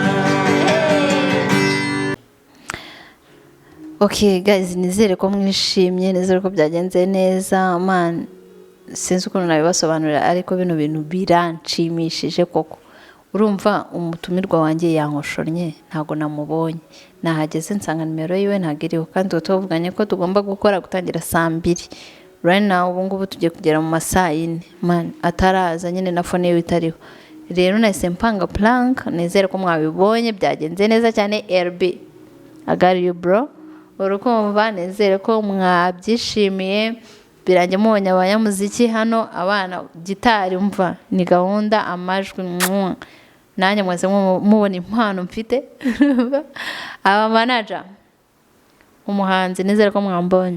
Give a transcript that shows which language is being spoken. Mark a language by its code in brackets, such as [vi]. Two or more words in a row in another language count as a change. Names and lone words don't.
[en] Okay guys, [rw] nizere ko mwishimye, nizere ko byagenze neza. Man, sinzi ukuntu nabibasobanurira ariko bino bintu biranshimishije koko. Urumva umutumirwa wanjye yankoshornye ntago namubonye, nahageze nsanga nimero yiwe ntagiriho kandi tuvuganye ko tugomba gutangira saa 2. [en] Right now [rw] ubu ngubu tugiye kugera mu masaa 4. Man, ataraza nyine na phone ye itariho. Rero nahise mpanga plank, nizere ko mwabibonye byagenze neza cyane. RB, [en] I got you bro. [rw] Urukumva nizere ko mwabyishimiye. Birange mubonye abanyamuziki hano, abana gitari umva ni gahunda, amajwi nanjye mwese mubona impano mfite. Aba manager umuhanzi nizere ko mwambonye.